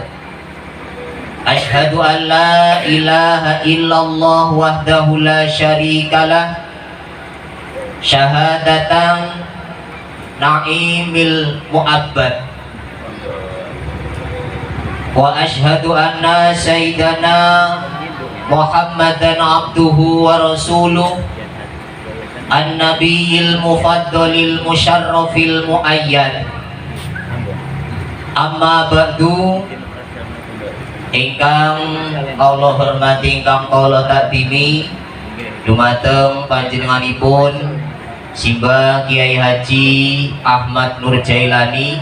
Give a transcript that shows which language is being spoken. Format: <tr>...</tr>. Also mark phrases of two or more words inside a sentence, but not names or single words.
<ar>أشهد أن لا إله إلا الله وحده لا شريك له شهادة نعيم المؤبد. وأشهد أن سيدنا محمدا عبده ورسوله النبي المفضل المشرف المؤيد. أما بعد,</ar> <jv>ingkang Allah hormati, ingkang Allah takdimi, dumateng panjenenganipun Simbah Kiai Haji Ahmad Nur Jailani</jv>